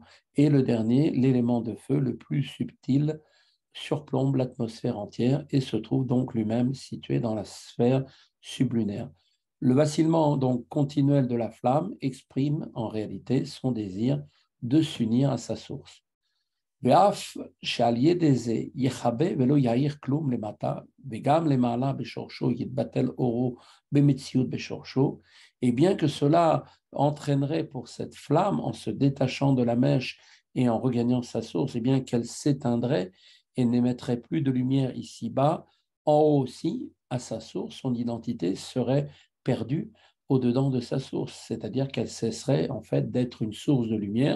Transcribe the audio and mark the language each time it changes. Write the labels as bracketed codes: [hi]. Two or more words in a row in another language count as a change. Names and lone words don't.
[fr] Et le dernier, l'élément de feu, le plus subtil, surplombe l'atmosphère entière et se trouve donc lui-même situé dans la sphère sublunaire. Le vacillement donc continuel de la flamme exprime en réalité son désir de s'unir à sa source. [he] ואף שעל ידי זה יכבה ולא יאיר כלום למטה, וגם למעלה בשורשו יתבטל אורו במציאות בשורשו, [fr] et bien que cela entraînerait pour cette flamme, en se détachant de la mèche et en regagnant sa source, et bien qu'elle s'éteindrait et n'émettrait plus de lumière ici-bas, en haut aussi, à sa source, son identité serait perdue au-dedans de sa source, c'est-à-dire qu'elle cesserait en fait d'être une source de lumière.